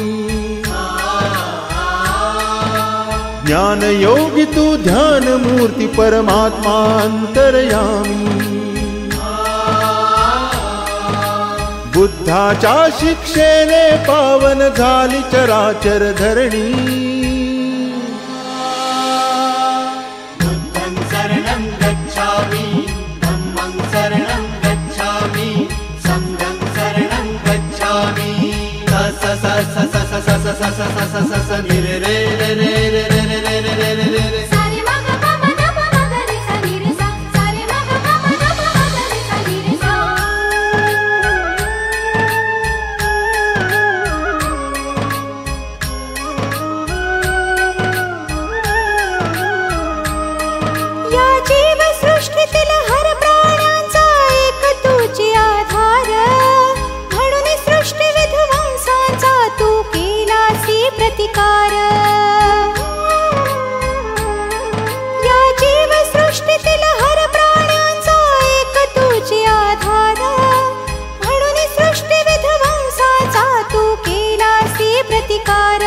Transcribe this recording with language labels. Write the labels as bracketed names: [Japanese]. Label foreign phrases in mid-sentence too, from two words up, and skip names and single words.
[Marathi] ज्ञान योगी तू ध्यान मूर्ति परमात्मा अंतर्यामी। बुद्धाच्या शिक्षेने पावन झाली चराचर धरणी। [Pali] बुद्धं शरणं गच्छामि धम्मं शरणं गच्छामि संघं शरणं गच्छामि। स स स स स स स स स स स स स नि रे रे रे रे रे रे रे रे रे रे रे। सारे म ग प म ध प म ग रे सा नि रे सा। सारे म ग प म ध प म ग रे सा नि रे सा। [Marathi] या जीव सृष्टीतील हर प्राण्यांचा एक तुझी आधार, म्हणून सृष्टी विध्वंसाचा तू केलासी प्रतिकार। या जीव सृष्टीतील हर प्राण्यांचा एक तुझी आधार, म्हणून सृष्टी विध्वंसाचा तू केलासी प्रतिकार।